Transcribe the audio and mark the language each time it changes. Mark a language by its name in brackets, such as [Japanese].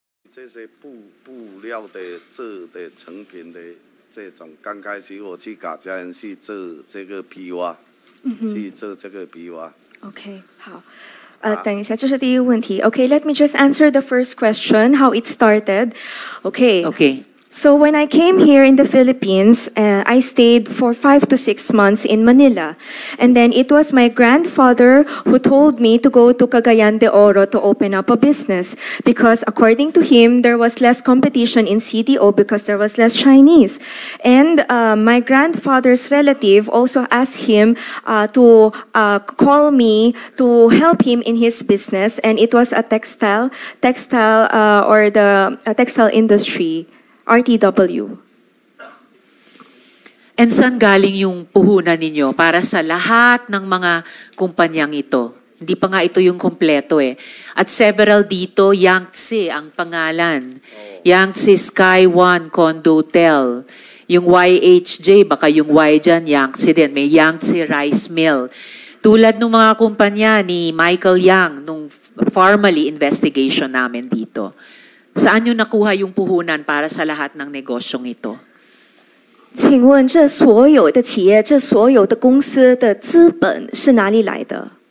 [Chinese] 这些布料的做的成品的这种，刚开始我去卡加人去做这个皮袜，去做这个皮袜。 OK， 好，等一下，这是第一个问题。 [English] OK，let me just answer the first question, how it started. Okay. So when I came here in the Philippines, I stayed for 5 to 6 months in Manila. And then it was my grandfather who told me to go to Cagayan de Oro to open up a business. Because according to him, there was less competition in CDO because there was less Chinese. And my grandfather's relative also asked him to call me to help him in his business. And it was a textile or the textile industry. RTW. [Filipino] And saan galing yung puhunan ninyo para sa lahat ng mga kumpanyang ito? Hindi pa nga ito yung kompleto eh. At several dito, Yangtze ang pangalan. Yangtze Sky One Condo Hotel. Yung YHJ, baka yung Y dyan, Yangtze din. May Yangtze Rice Mill. Tulad ng mga kumpanya ni Michael Yang nung formally investigation namin dito. Saan nyo nakuha yung puhunan para sa lahat ng negosyong ito? [Chinese] 请问这所有的企业、这所有的公司的资本是哪里来的？